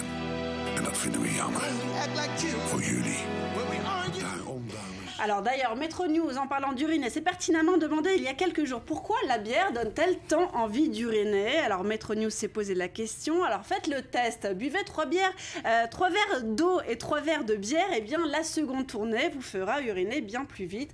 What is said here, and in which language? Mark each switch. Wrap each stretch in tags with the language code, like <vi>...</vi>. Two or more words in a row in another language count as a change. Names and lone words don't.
<nl>En dat vinden we jammer. Voor jullie. Daarom, dames.</nl> <fr>Alors d'ailleurs, Métro News, en parlant d'uriner, s'est pertinemment demandé il y a quelques jours pourquoi la bière donne-t-elle tant envie d'uriner. Alors Métro News s'est posé la question. Alors faites le test. Buvez 3 verres d'eau et 3 verres de bière. Et bien la seconde tournée vous fera uriner bien plus vite.</fr>